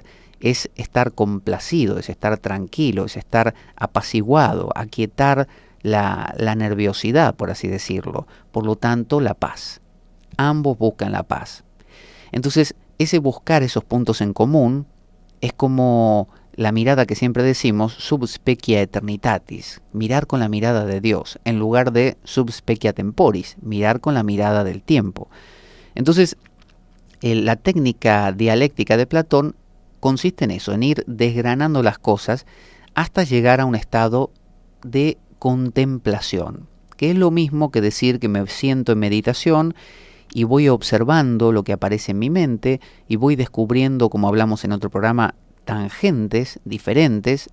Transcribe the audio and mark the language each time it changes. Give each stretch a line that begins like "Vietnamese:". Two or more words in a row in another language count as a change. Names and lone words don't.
Spanish: Es estar complacido, es estar tranquilo, es estar apaciguado, aquietar la nerviosidad, por así decirlo. Por lo tanto, la paz. Ambos buscan la paz. Entonces, ese buscar esos puntos en común es como la mirada que siempre decimos,
Latin: sub specia eternitatis,
Spanish: mirar con la mirada de Dios, en lugar de
Latin: sub specia temporis,
Spanish: mirar con la mirada del tiempo. Entonces, la técnica dialéctica de Platón consiste en eso, en ir desgranando las cosas hasta llegar a un estado de contemplación, que es lo mismo que decir que me siento en meditación y voy observando lo que aparece en mi mente y voy descubriendo, como hablamos en otro programa, tangentes diferentes.